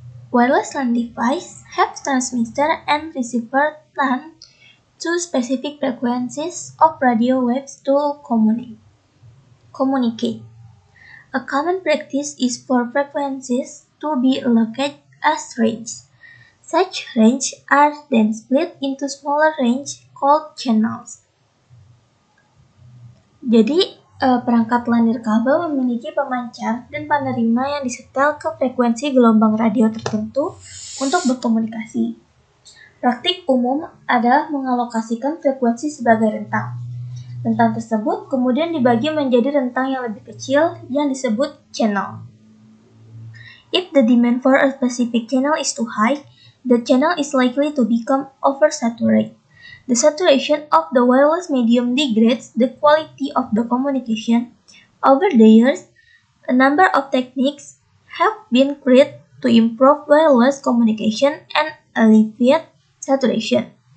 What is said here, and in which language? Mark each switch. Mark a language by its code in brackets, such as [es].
[en] Wireless LAN device have transmitter and receiver LAN to specific frequencies of radio waves to communicate. A common practice is for frequencies to be allocated as range. Such range are then split into smaller range called channels. [id] Jadi, perangkat LAN nirkabel memiliki pemancar dan penerima yang disetel ke frekuensi gelombang radio tertentu untuk berkomunikasi. Praktik umum adalah mengalokasikan frekuensi sebagai rentang. Rentang tersebut kemudian dibagi menjadi rentang yang lebih kecil yang disebut channel. [en] If the demand for a specific channel is too high, the channel is likely to become oversaturated. The saturation of the wireless medium degrades the quality of the communication. Over the years, A number of techniques have been created to improve wireless communication and alleviate saturation.